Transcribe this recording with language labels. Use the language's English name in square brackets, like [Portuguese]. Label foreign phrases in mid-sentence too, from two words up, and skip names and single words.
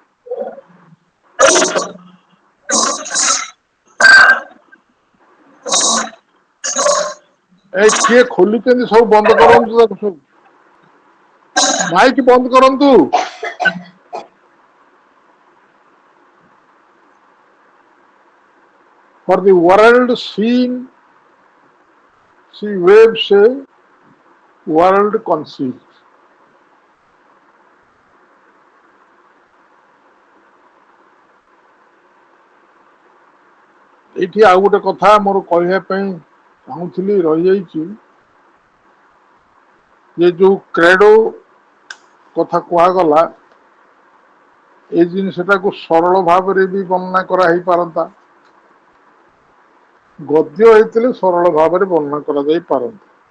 [Odia] ଏ କିଏ ଖୋଲିଛନ୍ତି ସବୁ ବନ୍ଦ କରନ୍ତୁ ତାକୁ ସବୁ ମାଇକ ବନ୍ଦ କରନ୍ତୁ [English] For the world seen, she waves a world concealed. [Odia] ଏଇଠି ଆଉ ଗୋଟେ କଥା ମୋର କହିବା ପାଇଁ ଚାହୁଁଥିଲି ରହିଯାଇଛି ଯେ ଯୋଉ କ୍ରେଡୋ କଥା କୁହାଗଲା ଏ ଜିନିଷଟାକୁ ସରଳ ଭାବରେ ବି ବର୍ଣ୍ଣନା କରାହେଇପାରନ୍ତା, ଗଦ୍ୟ ହେଇଥିଲେ ସରଳ ଭାବରେ ବର୍ଣ୍ଣନା କରାଯାଇ ପାରନ୍ତା।